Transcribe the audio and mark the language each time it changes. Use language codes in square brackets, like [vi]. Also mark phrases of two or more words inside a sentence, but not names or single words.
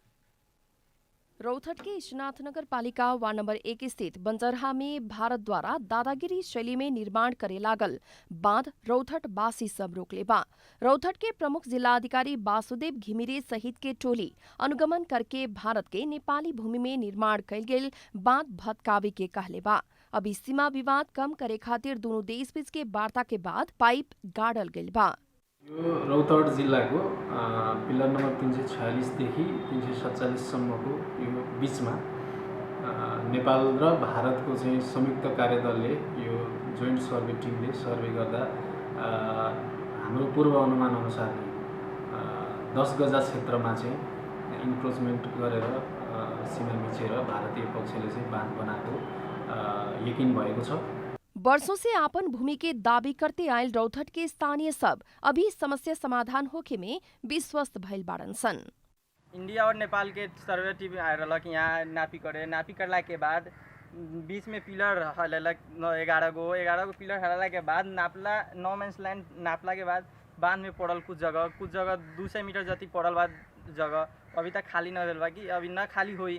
[bho] रौथट के ईशनाथ नगर पालिका वार्ड नंबर 1 स्थित बंजरहा में भारत द्वारा दादागिरी शैली में निर्माण करे लागल बांध रौथट बासी सब रोकले बा। रौथट के प्रमुख जिलाधिकारी वासुदेव घिमिरे सहित के टोली अनुगमन करके भारत के नेपाली भूमि में निर्माण कैल गेल बांध भत्कावे के कहले बा। अभी सीमा विवाद कम करे खातिर दोनों देश बीच के वार्ता के बाद पाइप गाड़ल गेल बा। [ne] यो रौतहट जिल्लाको पिलर नम्बर 346 देखि 347 सम्मको यो बीचमा नेपाल र भारतको चाहिँ संयुक्त कार्यदलले यो [en] joint survey [ne] टिमले सर्वे गर्दा हाम्रो पूर्व अनुमान अनुसार 10 गजा क्षेत्रमा चाहिँ इन्क्रोचमेन्ट गरेर सीमा मिचेर भारतीय पक्षले चाहिँ बाँध बनाएको यकिन भएको छ। [bho] वर्षों से आपन भूमि के दावी करते आयल रौथट के स्थानीय सब अभी समस्या समाधान होके में विश्वस्त भइल बाड़न सन। इंडिया और नेपाल के [en] survey team [bho] आयल कि यहाँ नापी करला के बाद बीच में पिलर हलेलक 11 गो पिलर हलाला के बाद नापला 9 [en] man's land [bho] नापला के बाद बांध में पड़ल कुछ जगह 200 मीटर जति पड़ल बाद जगह अभी तक खाली न भेल बा कि अभी न खाली हुई।